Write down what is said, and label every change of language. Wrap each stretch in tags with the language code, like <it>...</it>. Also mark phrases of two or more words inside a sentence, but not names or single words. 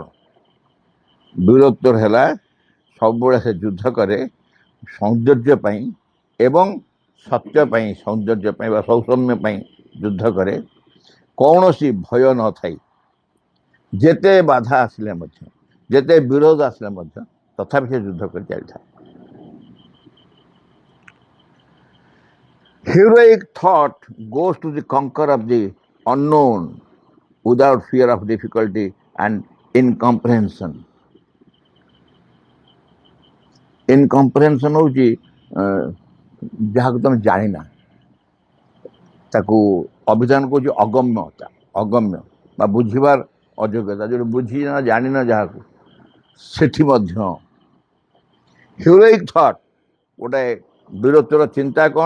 <or>ବୀରତ୍ୱ ହେଲା ସବୁବେଳେ ସେ ଯୁଦ୍ଧ କରେ ସୌନ୍ଦର୍ଯ୍ୟ ପାଇଁ ଏବଂ ସତ୍ୟ ପାଇଁ, ସୌନ୍ଦର୍ଯ୍ୟ ପାଇଁ ବା ସୌସମ୍ୟ ପାଇଁ ଯୁଦ୍ଧ କରେ, କୌଣସି ଭୟ ନଥାଇ। ଯେତେ ବାଧା ଆସିଲେ ମଧ୍ୟ, ଯେତେ ବିରୋଧ ଆସିଲେ ମଧ୍ୟ ତଥାପି ସେ ଯୁଦ୍ଧ କରି ଚାଲିଥାଏ।</or> <en>Heroic thought goes to the conquer of the unknown without fear of difficulty and incomprehension.</en> <or>Incomprehension ହେଉଛି ଯାହାକୁ ତମେ ଜାଣିନା, ତାକୁ ଅଭିଧାନ କହୁଛି ଅଗମ୍ୟତା, ଅଗମ୍ୟ ବା ବୁଝିବାର ଅଯୋଗ୍ୟତା, ଯେଉଁଠି ବୁଝିନ ଜାଣିନ ଯାହାକୁ, ସେଠି ମଧ୍ୟ</or> <en>heroic thought,</en> <or>ଗୋଟେ ବୀରତ୍ୱର ଚିନ୍ତା କ'ଣ?</or>